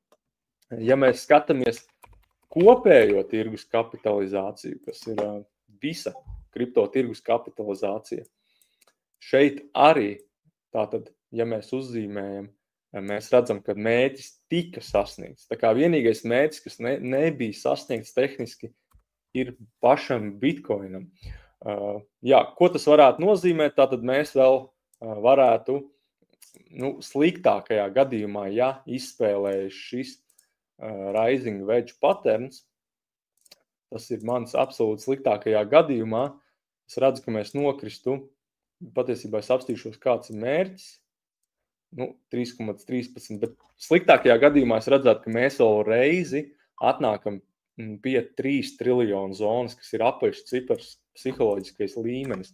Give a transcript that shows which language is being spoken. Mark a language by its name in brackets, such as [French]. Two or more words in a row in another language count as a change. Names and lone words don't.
[Latvian] Ja mēs skatāmies kopējo tirgus kapitalizāciju, kas ir visa kripto tirgus kapitalizācija, šeit arī, tātad, ja mēs uzzīmējam, mēs redzam, ka mērķis tika sasniegts. Tā kā vienīgais mērķis, kas nebija sasniegts tehniski, ir pašam Bitcoinam. Jā, ko tas varētu nozīmēt? Tātad mēs vēl varētu, sliktākajā gadījumā, ja izspēlējas šis [English] rising wedge patterns, [Latvian] tas ir mans absolūti sliktākajā gadījumā, es redzu, ka mēs nokristu, patiesībā es apstīšos, kāds ir mērķis, 3,13, bet sliktākajā gadījumā es redzētu, ka mēs vēl reizi atnākam pie 3 triljonu zonas, kas ir apaļš cipars psiholoģiskais līmenis.